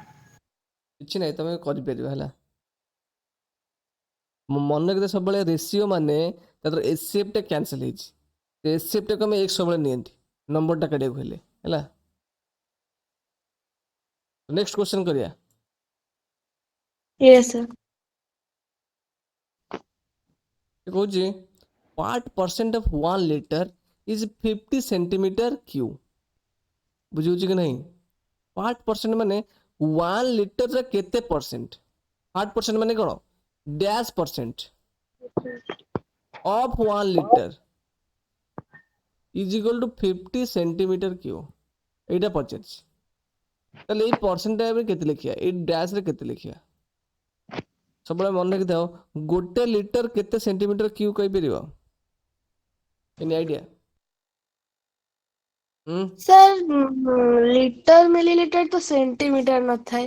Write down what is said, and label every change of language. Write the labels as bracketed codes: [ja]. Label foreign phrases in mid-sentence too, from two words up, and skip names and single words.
[or] କିଛି ନାହିଁ ତମେ କରିପାରିବ ହେଲା ମନେ ରଖିଥାଏ ସବୁବେଳେ ରେସିଓ ମାନେ ତାର ଏସିଏଫ୍ ଟା କ୍ୟାନସଲ ହେଇଛି ଏସିଏଫ୍ ଟାକୁ ଆମେ x ସବୁବେଳେ ନିଅନ୍ତି ନମ୍ବରଟା କାଢିବାକୁ ହେଲେ ହେଲା [en] next question [or] କରିବା [en] Yes sir. [or] ସେ କହୁଛି [en] what percent of 1 liter is 50 centimeter cube [or] ବୁଝିହେଉଛି କି ନାହିଁ [en] what percent [or] ମାନେ 1 ଲିଟରରେ କେତେ ପରସେଣ୍ଟ [en] what percent [or] ମାନେ କଣ [en] dash percent of 1 liter is equal to 50 centimeter cube [or] ଏଇଟା ପଚାରିଛି ତାହେଲେ ଏଇ ପରସେଣ୍ଟ ଟାଇମରେ କେତେ ଲେଖିବା ଏଇ ଡ୍ୟାଶରେ କେତେ ଲେଖିବା ସବୁବେଳେ ମନେ ରଖିଥାଅ ଗୋଟେ ଲିଟର କେତେ [en] centimeter cube [or] କହିପାରିବ [en] any idea [or] ସାର୍ [en] liter milliliter [or] ତ ସେଣ୍ଟିମିଟର ନଥାଏ।